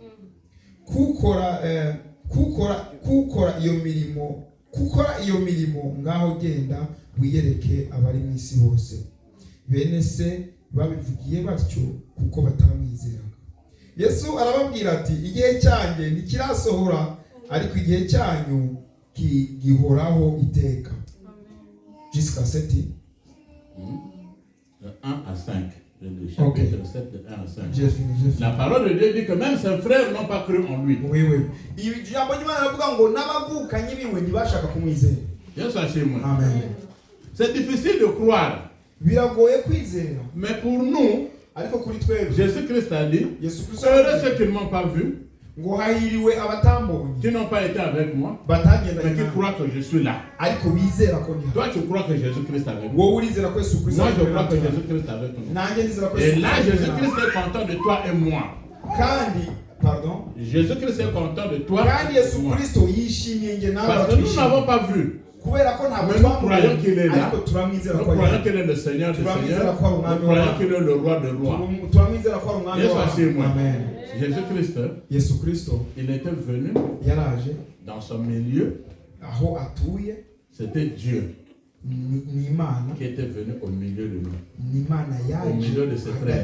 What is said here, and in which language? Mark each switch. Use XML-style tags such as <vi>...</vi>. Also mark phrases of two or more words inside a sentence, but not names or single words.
<rw>Kukora iyo mirimo ngaho genda wiyereke abari mu isi bose. Bene se babivugiye batyo kuko bataramwizeraga. Yesu arababwira ati, igihe cyanjye ntikirasohora, ariko igihe cyanyu gihoraho iteka.</rw> <fr>Jusqu'à 7. 1 à 5. Le chapitre 7 de 1 à 5. J'ai fini. La parole de Dieu dit que même ses frères n'ont pas cru en lui. Oui.</fr> <rw>Ijambo ry'Imana rivuga ngo n'abavukanyi biwe ntibashaka kumwizera. Yesu ashimwe. Amen.</rw> <fr>C'est difficile de croire.</fr> <rw>Biragoye kwizera.</rw> <fr>Mais pour nous,</fr> <rw>ariko kuri twebwe,</rw> <fr>Jésus-Christ a dit, heureux ceux qui ne m'ont pas vu,</fr> <rw>ngo hahiriwe abatambonye,</rw> <fr>qui n'ont pas été avec moi, mais qui croient que je suis là.</fr> <rw>Ariko bizera ko ndi.</rw> <fr>Toi tu crois que Jésus-Christ est avec moi.</fr> <rw>Wowe urizera ko Yesu Kristo.</rw> <fr>Moi je crois que Jésus-Christ est avec nous.</fr> <rw>Nanjye ndizera ko</rw> <fr>Et là Jésus-Christ est content de toi et moi.</fr> <rw>Kandi pardon,</rw> <fr>Jésus-Christ est content de toi.</fr> <rw>Kandi Yesu Kristo yishimiye nge nawe.</rw> <fr>Parce que nous n'avons pas vu. Mais nous croyons qu'il est là. Nous croyons qu'il est le Seigneur des Seigneurs. Nous croyons qu'il est le roi des rois. Jésus-Christ, il était venu dans son milieu. C'était Dieu qui était venu au milieu de nous, au milieu de ses frères.</fr>